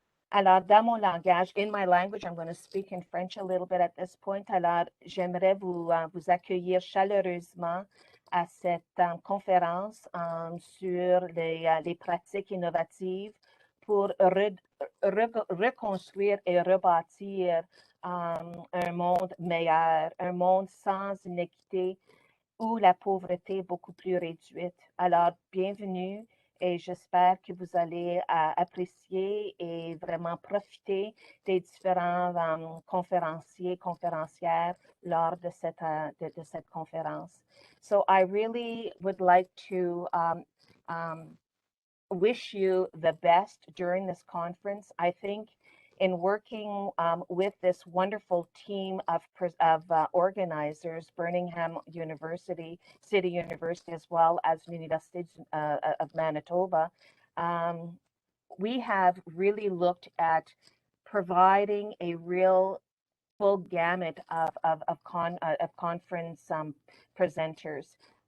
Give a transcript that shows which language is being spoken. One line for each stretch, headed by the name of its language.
French: Alors, dans mon langage,
English: in my language, I'm going to speak in French a little bit at this point.
French: Alors, j'aimerais vous accueillir chaleureusement à cette conférence sur les pratiques innovatives pour reconstruire et rebâtir un monde meilleur, un monde sans inéquité où la pauvreté est beaucoup plus réduite. Alors, bienvenue et j'espère que vous allez apprécier et vraiment profiter des différents conférenciers, conférencières lors de cette conférence.
English: So I really would like to wish you the best during this conference. I think in working with this wonderful team of organizers, Birmingham University, City University, as well as Université of Manitoba, we have really looked at providing a real full gamut of conference presenters.